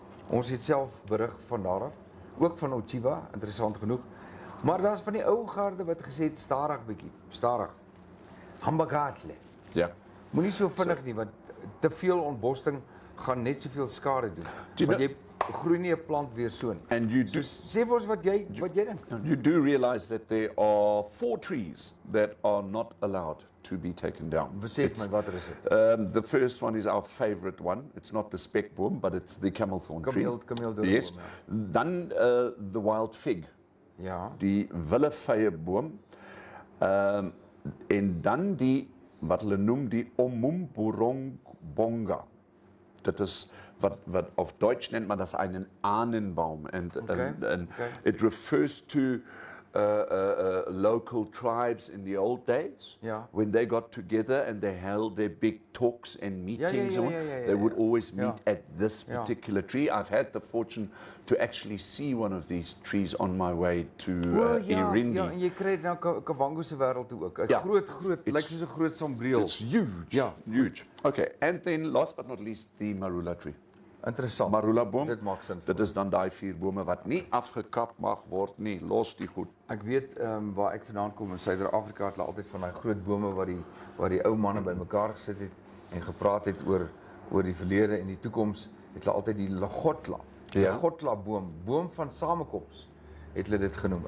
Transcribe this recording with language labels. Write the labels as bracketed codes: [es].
[af] Ons het self berig van daar af, ook van Ochiba, interessant genoeg. Maar daar's van die ou garde wat gesê het stadig bietjie, stadig. Hambagatle. [en] Yeah. [af] Moenie so vinnig nie want te veel ontborsting gaan net soveel skade doen. Want jy groei nie 'n plant weer so nie. [en] And you do, [af] Sê vir ons wat jy dink. [en] you do realize that there are 4 trees that are not allowed to be taken down. [af] Sê my watter is dit? [en] The first one is our favorite one. It's not the spekboom, but it's the camelthorn tree. [af] Kameeldoornboom. [en] Yes. Then the wild fig, [af] Ja. die willevyeeboom. En dan die, wat hulle noem, die Omumborongbonga. Dat is wat [de] auf Deutsch nennt man das einen Ahnenbaum. [en] And it refers to local tribes in the old days, [af] Ja. [en] when they got together and they held their big talks and meetings. They would always meet at this particular tree. I've had the fortune to actually see one of these trees on my way to Irindi. [af] Ja, en jy kry dit nou Kavango se wêreld toe ook. 'n Ja. Groot, lyk soos 'n groot sombreel. [en] It's huge. [af] Ja. [en] Huge. Okay, and then last but not least, the marula tree. [af] Interessant. Marula boom. Dit maak sin. Dit is dan daai 4 bome wat nie afgekap mag word nie. Los die goed. Ek weet waar ek vandaan kom in Suider-Afrika het hulle altyd van daai groot bome waar die ou manne bymekaar gesit het en gepraat het oor die verlede en die toekoms, het hulle altyd die Lagotla. Ja. Lagotla boom van samekoms het hulle dit genoem.